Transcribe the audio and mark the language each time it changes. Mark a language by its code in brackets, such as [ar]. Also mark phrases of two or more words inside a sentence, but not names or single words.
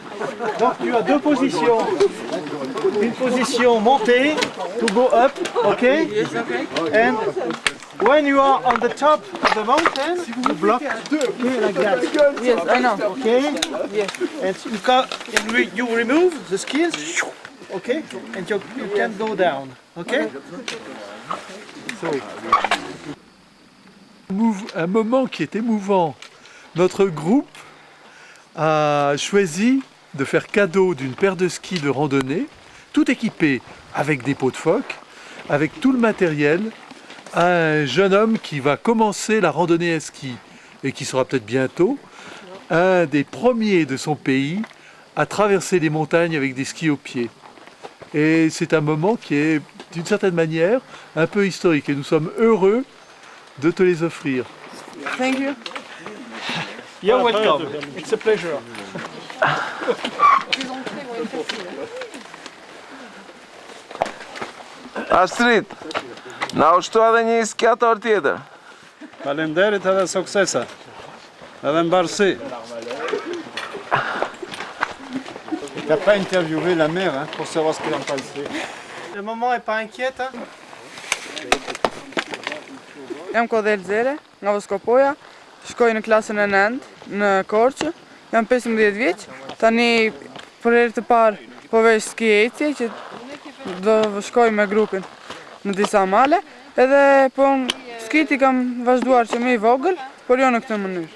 [fr] Donc tu as deux positions. Une position montée [en] to go up, okay? Yes, okay. And when you are on the top of the mountain, you block, okay, like that. Yes, I know. Okay? Yes. And you remove the skis, okay? And you can go down, okay? So. [fr] Un moment qui est émouvant. Notre groupe a choisi de faire cadeau d'une paire de skis de randonnée, tout équipé avec des pots de phoque, avec tout le matériel, à un jeune homme qui va commencer la randonnée à ski et qui sera peut-être bientôt un des premiers de son pays à traverser les montagnes avec des skis aux pieds. Et c'est un moment qui est, d'une certaine manière, un peu historique. Et nous sommes heureux de te les offrir. [en] Thank you. You're welcome. It's a pleasure. [sq] Astrid, na ushtu edhe një skiator tjetër. Faleminderit edhe suksese. Edhe mbarësi. [fr] T'as pas interviewé la mère hein, pour savoir ce qu'elle en pensait. Le maman est pas inquiète hein? [sq] Jam Kodel Zere, nga Voskopoja, shkoj në klasën e 9 në Korçë, jam 15 vjeç, tani për herë të parë po vesh ski ecje që do shkoj me grupin në disa male, edhe po skiti kam vazhduar që më i vogël, por jo në këtë mënyrë.